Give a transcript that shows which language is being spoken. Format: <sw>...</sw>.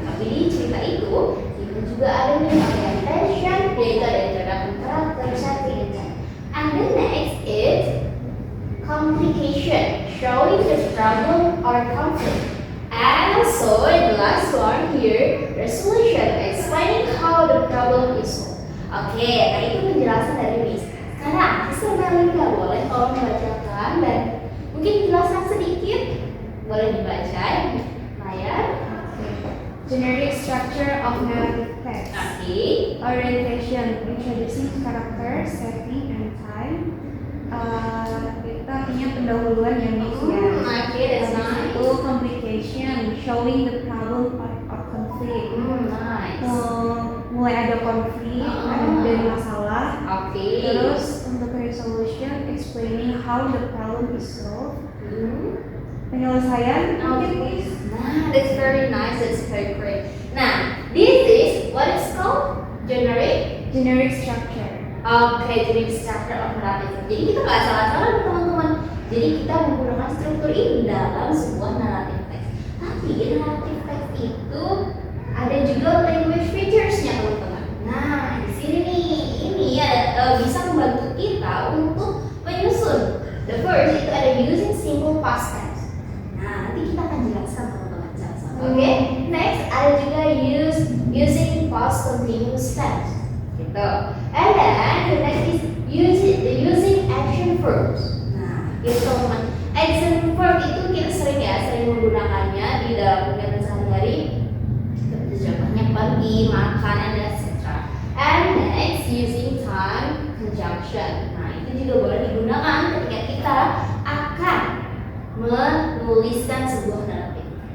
<id>Tapi di cerita itu juga ada nih orientation, yaitu ada introduction, karakter, setting, and time.</id> <en>And the next is complication, showing the problem or conflict. And also the last one here, resolution, explaining how the problem is solved.</en> <id>Oke, nah itu penjelasan dari Miss. Sekarang Sister Melinda boleh tolong membacakan dan mungkin jelaskan sedikit. Boleh dibaca di layar.</id> <en>Generic structure of narrative text. Oke. Orientation, introducing character, setting, and time.</en> <id>Kita punya pendahuluan yang Miss ya.</id> <en>Oke, that's nice.</en> <id>Itu</id> <en>complication, showing the problem or conflict. Nice.</en> <id>Mulai ada konflik, ada dari masalah. Oke. Terus untuk</id> <en>resolution, explaining how the problem is solved.</en> <id>Penyelesaian, mungkin Miss.</id> <en>Nah, that's very nice. That's very great. Nah, this is what is called generic Structure.</en> <id>Oke, jadi</id> <en>structure of narrative.</en> <id>Jadi kita nggak salah-salah nih, teman-teman. Jadi kita menggunakan struktur ini dalam sebuah narrative text. Tapi narrative text itu ada juga language features-nya, teman-teman. Nah, di sini nih, ini ya bisa membantu kita untuk menyusun.</id> <en>The first</en> <id>itu ada</id> <en>using simple past tense.</en> <id>Nah, nanti kita akan jelaskan, teman-teman, sama-sama.</id> <en>Oke, next</en> <id>ada juga</id> <en>using past continuous tense.</en> <id>Gitu.</id> <en>And then the next is using action verbs.</en> <id>Nah, gitu teman-teman. Action verb itu kita sering menggunakannya di dalam kegiatan sehari-hari. Seperti contohnya pergi, makan,</id> <en>and etc. And next using time conjunction.</en> <id>Nah, itu juga boleh digunakan ketika kita akan menuliskan sebuah narrative.</id>